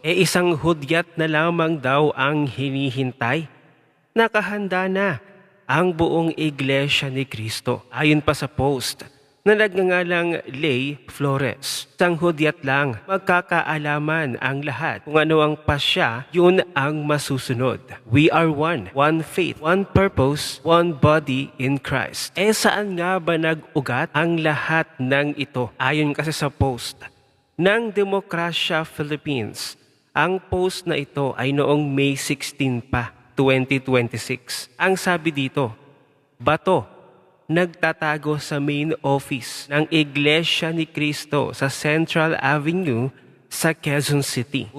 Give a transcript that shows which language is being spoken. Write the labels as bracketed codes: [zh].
[tl] Isang hudyat na lamang daw ang hinihintay. Nakahanda na ang buong Iglesia ni Cristo. Ayon pa sa post na nagngangalang Lay Flores. Isang hudyat lang, magkakaalaman ang lahat kung ano ang pasya, yun ang masusunod. [en] We are one, one faith, one purpose, one body in Christ. [tl] Saan nga ba nag-ugat ang lahat ng ito? Ayon kasi sa post ng Demokrasya Philippines, ang post na ito ay noong May 16 pa, 2026. Ang sabi dito, bato nagtatago sa main office ng Iglesia ni Cristo sa Central Avenue sa Quezon City.